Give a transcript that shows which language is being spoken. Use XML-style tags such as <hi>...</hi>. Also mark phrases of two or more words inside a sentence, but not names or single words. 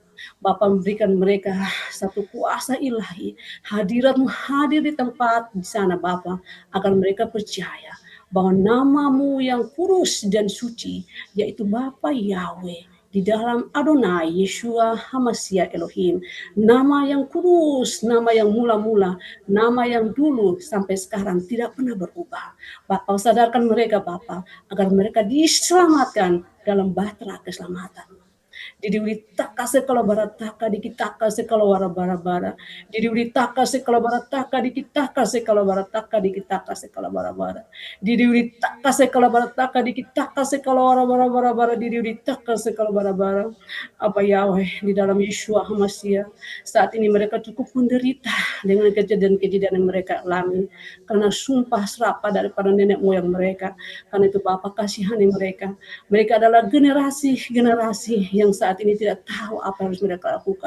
<id>Bapa, memberikan mereka satu kuasa ilahi, hadirat-Mu hadir di tempat di sana Bapa, agar mereka percaya bahwa nama-Mu yang kudus dan suci, yaitu Bapa Yahweh, di dalam Adonai Yeshua HaMashiach Elohim, nama yang kudus, nama yang mula-mula, nama yang dulu sampai sekarang tidak pernah berubah. Bapa, sadarkan mereka Bapa, agar mereka diselamatkan dalam bahtera keselamatan. Didiwitaka sekala barataka dikitaka sekala warabara-bara. Didiwitaka sekala barataka dikitaka sekala barataka dikitaka sekala bara-bara. Didiwitaka sekala barataka dikitaka sekala warabara-bara. Didiwitaka sekala bara-bara. Apa Yahweh, di dalam Yeshua HaMashiach, saat ini mereka cukup menderita dengan kejadian-kejadian yang mereka alami karena sumpah serapah daripada nenek moyang mereka. Karena itu Bapa, kasihani mereka. Mereka adalah generasi yang saat ini tidak tahu apa yang harus mereka lakukan.</id>